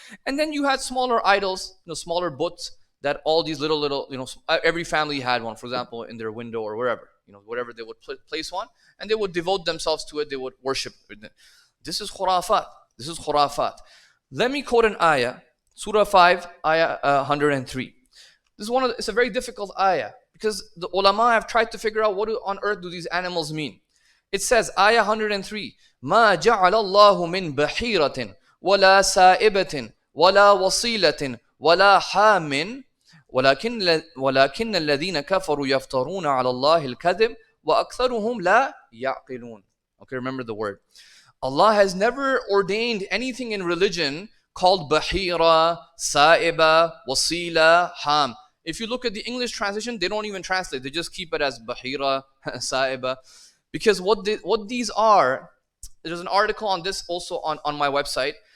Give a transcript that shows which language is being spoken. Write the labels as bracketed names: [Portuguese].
[English] And then you had smaller idols, smaller butts, that all these little, every family had one, for example, in their window or wherever, whatever they would place one, and they would devote themselves to it, they would worship it. This is khurafat. Let me quote an ayah, Surah 5, ayah 103. It's a very difficult ayah, because the ulama have tried to figure out what on earth do these animals mean. It says, ayah 103, [Arabic] مَا جَعَلَ اللَّهُ مِن بَحِيرَةٍ وَلَا سَائِبَةٍ وَلَا وَصِيلَةٍ وَلَا حَامٍ ولكن الذين كفروا يفترون على الله الكذب وأكثرهم لا يعقلون. [English] Okay, remember the word. Allah has never ordained anything in religion called Bahira, Sa'iba, Wasila, Ham. If you look at the English translation, they don't even translate. They just keep it as Bahira, Sa'iba. Because what these are, there's an article on this also on my website.